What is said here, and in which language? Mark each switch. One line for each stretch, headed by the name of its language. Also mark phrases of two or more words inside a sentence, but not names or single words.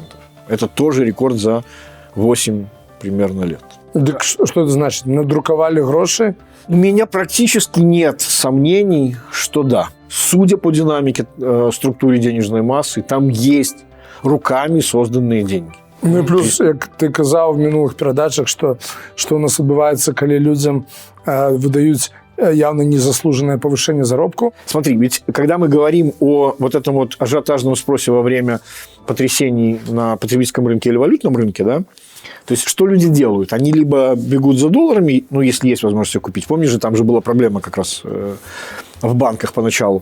Russian: Это тоже рекорд за 8 примерно лет. Так что это значит?
Ukrainian: Надруковали гроши?
Russian: У меня практически нет сомнений, что да. Судя по динамике структуре денежной массы, там есть руками созданные деньги.
Ukrainian: Ну і плюс, як ти казав в минулих передачах, що у нас відбувається, коли людям видають явно
Russian: незаслуженное повышение заработку. Смотри, ведь когда мы говорим о вот этом вот ажиотажном спросе во время потрясений на потребительском рынке или валютном рынке, да, то есть что люди делают? Они либо бегут за долларами, ну, если есть возможность их купить. Помнишь же, там же была проблема как раз в банках поначалу.